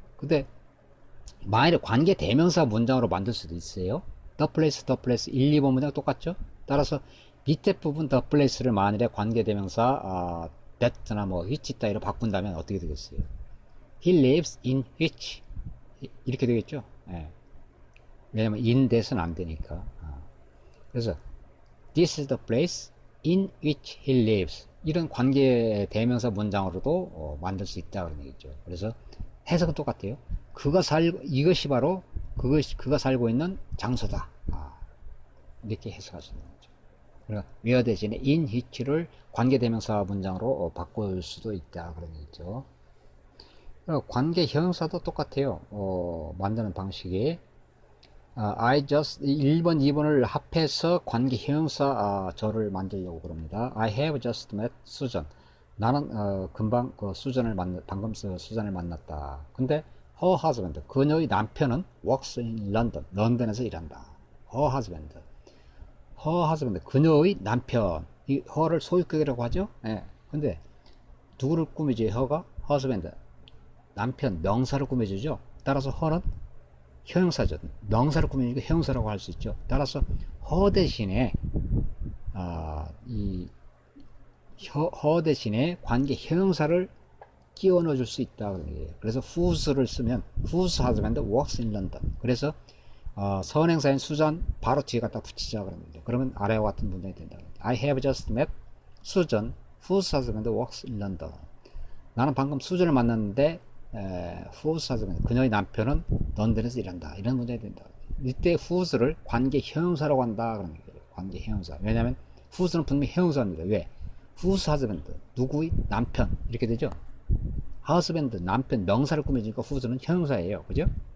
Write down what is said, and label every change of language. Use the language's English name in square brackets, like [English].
[Korean] 근데 만일에 관계 대명사 문장으로 만들 수도 있어요. the place 1, 2번 문장 똑같죠? 따라서 밑에 부분 the place를 만일에 관계 대명사 that나 뭐 which 따위로 바꾼다면 어떻게 되겠어요? [English] He lives in which [Korean] 이렇게 되겠죠? 예. 왜냐면 in that은 안 되니까. 그래서 [English] this is the place in which he lives [Korean] 이런 관계 대명사 문장으로도 만들 수 있다 그런 얘기죠. 그래서 해석은 똑같아요. 이것이 바로 그가 살고 있는 장소다. 이렇게 해석할 수 있는 거죠. 그러니까 where 대신에 in which를 관계 대명사 문장으로 바꿀 수도 있다 그런 얘기죠. 관계 형용사도 똑같아요. 만드는 방식이 I just 1번 2번을 합해서 관계 형용사 절을 만들려고 그럽니다. [English] I have just met Susan. [Korean] 나는 금방 방금 수잔을 만났다. 근데 [English] her husband, [Korean] 그녀의 남편은 [English] works in London. [Korean] 런던에서 일한다. her husband, 그녀의 남편. 이 her를 소유격이라고 하죠. 예. 근데 누구를 꾸미지? her가 husband. 남편 명사를 꾸며주죠. 따라서 her는 형용사죠. 명사를 꾸미니까 형용사라고 할 수 있죠. 따라서 her 대신에 her 대신에 관계 형용사를 끼워 넣어줄 수 있다. 그래서 [English] whose를 쓰면 whose husband works in London. [Korean] 그래서 선행사인 수잔 바로 뒤에 갖다 붙이자 그럽니다. 그러면 아래와 같은 문장이 된다. [English] I have just met Susan whose husband works in London. [Korean] 나는 방금 수잔을 만났는데 [English] whose husband, [Korean] 그녀의 남편은 런던에서 일한다. 이런 문장이 된다. 이때 whose를 관계 형용사라고 한다. 그런 얘기예요. 관계 형용사. 왜냐하면 whose는 분명히 형용사입니다. 왜? whose husband, 누구의 남편 이렇게 되죠. husband, 남편 명사를 꾸며주니까 whose는 형용사예요. 그죠?